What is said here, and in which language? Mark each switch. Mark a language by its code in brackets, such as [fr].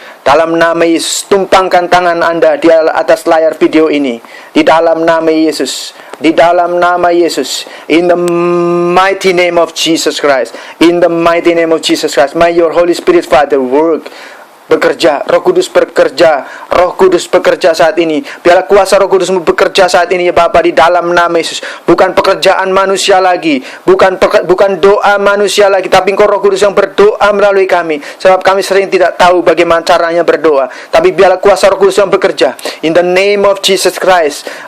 [id] Dalam nama Yesus, tumpangkan tangan Anda di atas layar video ini. Di dalam nama Yesus. Di dalam nama Yesus. [en] In the mighty name of Jesus Christ. In the mighty name of Jesus Christ. May your Holy Spirit Father work. [id] Bekerja, Roh Kudus bekerja, Roh Kudus bekerja saat ini. Biarlah kuasa Roh Kudus bekerja saat ini ya Bapa, di dalam nama Yesus. Bukan pekerjaan manusia lagi, bukan doa manusia lagi, tapi Engkau Roh Kudus yang berdoa melalui kami. Sebab kami sering tidak tahu bagaimana caranya berdoa. Tapi biarlah kuasa Roh Kudus yang bekerja. [en] In the name of Jesus Christ.